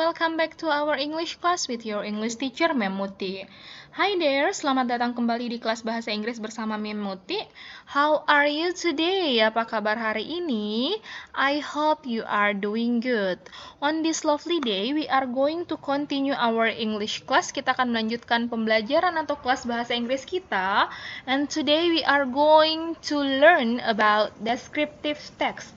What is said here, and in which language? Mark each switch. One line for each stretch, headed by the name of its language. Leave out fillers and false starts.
English: Welcome back to our English class with your English teacher Memuti. Hi there,
Indonesian: selamat datang kembali di kelas bahasa Inggris bersama Memuti.
English: How are you today?
Indonesian: Apa kabar hari ini?
English: I hope you are doing good. On this lovely day, we are going to continue our English class.
Indonesian: Kita akan melanjutkan pembelajaran atau kelas bahasa Inggris kita.
English: And today we are going to learn about descriptive text.